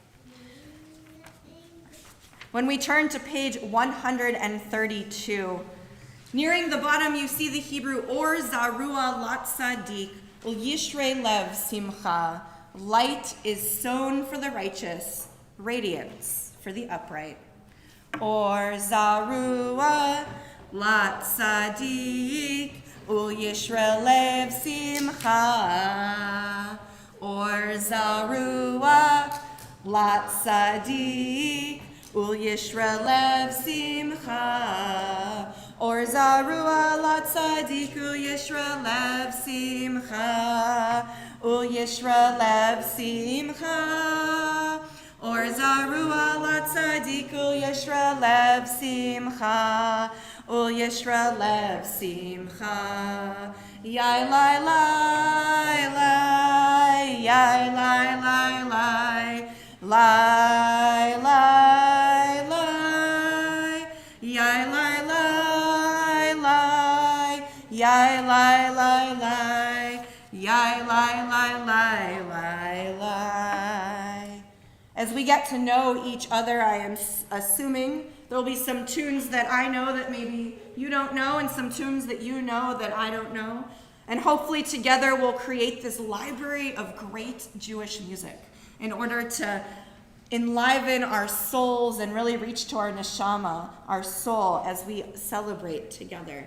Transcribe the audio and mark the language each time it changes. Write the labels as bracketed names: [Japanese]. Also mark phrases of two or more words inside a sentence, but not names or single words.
[English] When we turn to page 132, nearing the bottom you see the Hebrew [Hebrew] אור זרע ל צדיק ול ישרי לב שמחה. [English] Light is sown for the righteous, radiance for the upright. [Hebrew] אור זרע ל צדיק ול ישרי לב שמחה. אור זרע ל צדיק ול ישרי לב שמחה. אור זרע ל צדיק ול ישרי לב שמחה. ול ישרי לב שמחה. אור זרע ל צדיק ול ישרי לב שמחה. ול ישרי לב שמחה. Yai lai lai lai. Yai lai lai lai. Lai lai. Yai lai lai lai, yai lai lai lai, yai lai lai lai lai lai. [English] As we get to know each other, I am assuming there'll be some tunes that I know that maybe you don't know, and some tunes that you know that I don't know. And hopefully together we'll create this library of great Jewish music in order to enliven our souls and really reach to our neshama, our soul, as we celebrate together.